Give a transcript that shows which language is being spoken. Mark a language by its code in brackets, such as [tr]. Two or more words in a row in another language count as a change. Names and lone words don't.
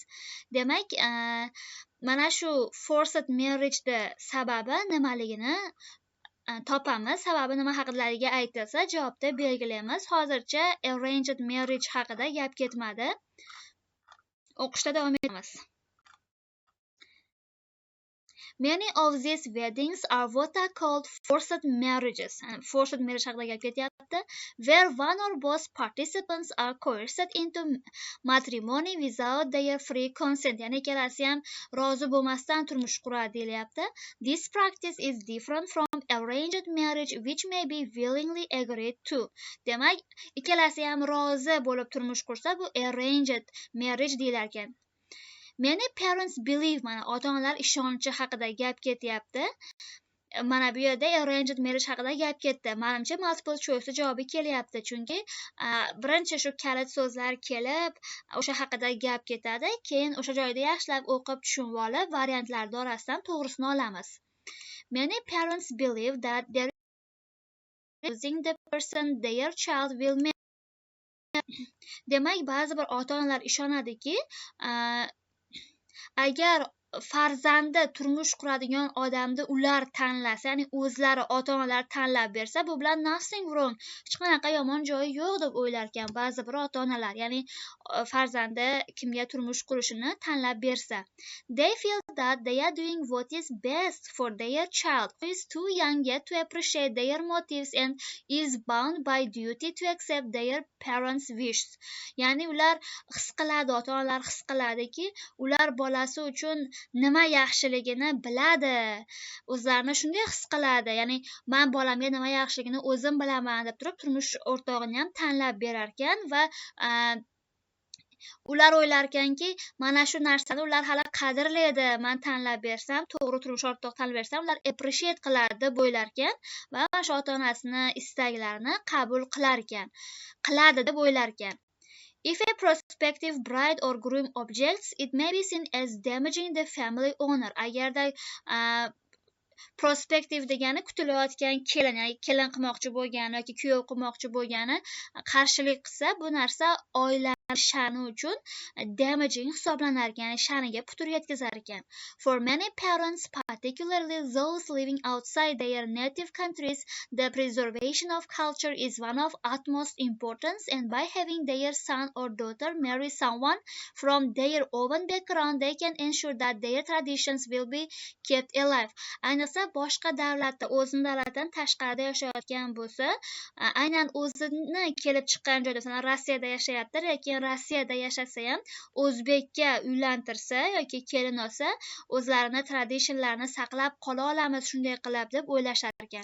[uz] Demak, mana shu [en] forced marriage [uz] sababi nimaligini topamiz. Sababi nima haqidalariga aytilsa, javobda belgilaymiz. Hozircha [en] arranged marriage [uz] haqida gap ketmadi. O'qishda davom etamiz. [en] Many of these weddings are what are called forced marriages. Forced marriage [uz] haqida gap ketyapti, [en] where one or both participants are coerced into matrimony without their free consent. [uz] Ya'ni ikkalasi ham rozi bo'lmasdan turmush quradi deyilyapti. [en] This practice is different from arranged marriage which may be willingly agreed to. [uz] Demak, ikkalasi ham rozi bo'lib turmush qursa, bu [en] arranged marriage [uz] deyilar ekan. [en] Many parents believe, [uz] mana ota-onalar ishonchi haqida gap ketyapti. Mana bu yerda [en] arranged marriage [uz] haqida gap ketdi. Menimcha [en] multiple choice [uz] javobi kelyapti, chunki birinchi shu kalit so'zlar kelib, o'sha haqida gap ketadi, keyin o'sha joyda yaxshilab o'qib tushunib olib, variantlar orasidan to'g'risini olamiz. [en] Many parents believe that there is using the person their child will marry. [uz] Demak, ba'zi bir ota-onalar ishonadiki, agar farzandi turmush quradigan odamni ular tanlasa, ya'ni o'zlari ota-onalar tanlab bersa, bu bilan [en] nothing wrong, [uz] hech qanaqa yomon joyi yo'q deb o'ylar ekan ba'zi bir ota-onalar, ya'ni farzandi kimga turmush qurishini tanlab bersa. [en] They feel that they are doing what is best for their child, who is too young yet to appreciate their motives and is bound by duty to accept their parents' wishes. [uz] Ya'ni ular his qiladi, ota-onalar his qiladiki, ular bolasi uchun nima yaxshiligini biladi, o'zlarini shunday his qiladi. Ya'ni men bolamga nima yaxshiligini o'zim bilaman deb turib turmush o'rtog'ini ham tanlab berar ekan va ular o'ylar ekanki, mana shu narsani ular hali qadrlaydi, men tanlab bersam, to'g'ri turmush o'rtoq tanlab bersam, ular appreciate qiladi deb o'ylar ekan va shu ota-onasini istaklarini qabul qilar ekan, qiladi deb o'ylar ekan. [en] If a prospective bride or groom objects, it may be seen as damaging the family honor. [uz] Agarda prospective degani kutilayotgan kelin, ya'ni kelin qilmoqchi bo'lgani yoki kuyov qilmoqchi bo'lgani qarshilik qilsa, bu narsa oila sha'ni uchun damaging hisoblanar ekan, ya'ni sha'niga putur yetkazar ekan. [en] For many parents, particularly those living outside their native countries, the preservation of culture is one of utmost importance, and by having their son or daughter marry someone from their own background, they can ensure that their traditions will be kept alive. [uz] Ayniqsa boshqa davlatda o'zini davlatdan tashqarida yashayotgan bo'lsa, aynan o'zini kelib chiqqan joyda, masalan Rossiyada yashayapti, lekin Rossiyada yashasa ham o'zbekka uylantirsa yoki kelin olsa, o'zlarini traditionlarini saqlab qola olamiz shunday qilib deb o'ylashar ekan.